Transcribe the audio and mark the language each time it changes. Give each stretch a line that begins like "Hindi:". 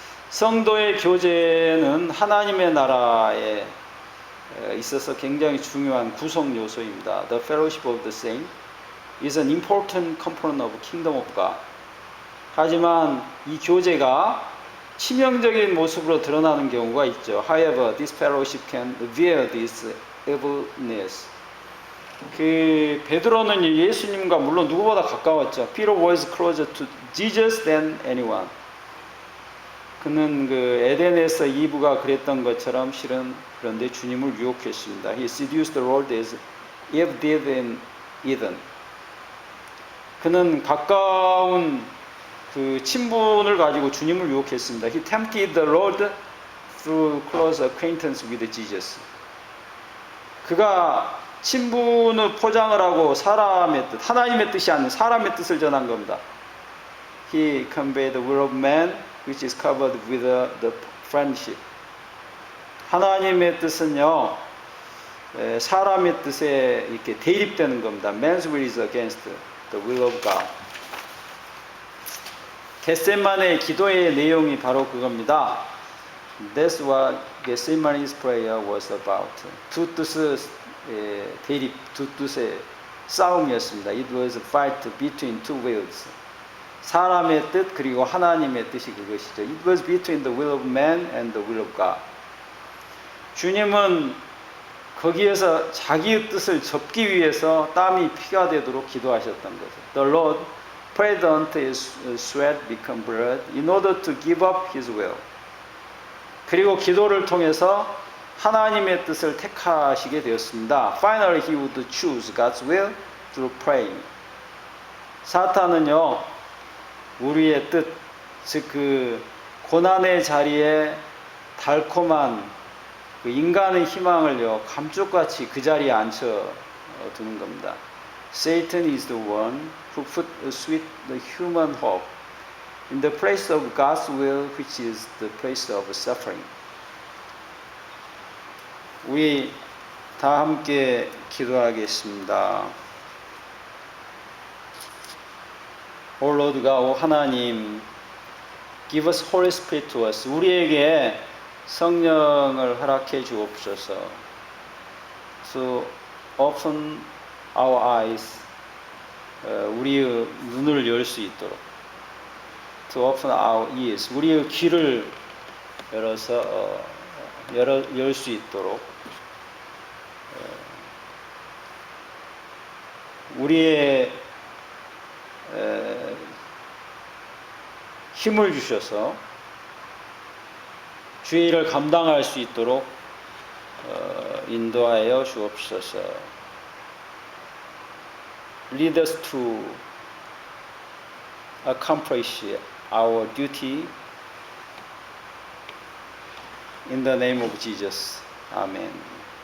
Korean: 성도의 교제는 하나님의 나라에 있어서 굉장히 중요한 구성 요소입니다.
English: The fellowship of the saints is an important component of kingdom of God.
Korean: 하지만 이 교제가 치명적인 모습으로 드러나는 경우가 있죠.
English: However, this fellowship can reveal this evilness.
Korean: 그 베드로는 예수님과 물론 누구보다 가까웠죠.
English: Peter was closer to Jesus than anyone.
Korean: 그는 그 에덴에서 이브가 그랬던 것처럼 실은 그런데 주님을 유혹했습니다.
English: He seduced the Lord as Eve did in Eden.
Korean: 그는 가까운 그 친분을 가지고 주님을 유혹했습니다.
English: He tempted the Lord through close acquaintance with Jesus.
Korean: 그가 친분을 포장을 하고 사람의 뜻, 하나님의 뜻이 아닌 사람의 뜻을 전한 겁니다.
English: He conveyed the will of man, which is covered with the friendship.
Korean: 하나님의 뜻은요, 사람의 뜻에 이렇게 대립되는 겁니다.
English: Man's will is against the will of God.
Korean: 겟세마네 기도의 내용이 바로 그겁니다.
English: That's what Gethsemane's prayer was about.
Korean: 두 뜻의 대립, 두 뜻의 싸움이었습니다.
English: It was a fight between two wills.
Korean: 사람의 뜻 그리고 하나님의 뜻이 그것이죠.
English: It was between the will of man and the will of God.
Korean: 주님은 거기에서 자기의 뜻을 접기 위해서 땀이 피가 되도록 기도하셨던 거죠.
English: The Lord prayed until his sweat become blood in order to give up his will.
Korean: 그리고 기도를 통해서 하나님의 뜻을 택하시게 되었습니다.
English: Finally, he would choose God's will through praying.
Korean: 사탄은요, 우리의 뜻, 즉 그 고난의 자리에 달콤한 그 인간의 희망을요, 감쪽같이 그 자리에 앉혀두는 겁니다.
English: Satan is the one who put a sweet human hope in the place of God's will, which is the place of suffering.
Korean: 우리 다 함께 기도하겠습니다.
English: O Lord가
Korean: 오 하나님,
English: give us Holy Spirit to us.
Korean: 우리에게 성령을 허락해 주옵소서.
English: To open our eyes,
Korean: 우리의 눈을 열 수 있도록.
English: To open our ears,
Korean: 우리의 귀를 열어서 열 수 있도록. 우리의 힘을 주셔서 주의 일을 감당할 수 있도록 인도하여 주옵소서.
English: Lead us to accomplish our duty in the name of Jesus. Amen.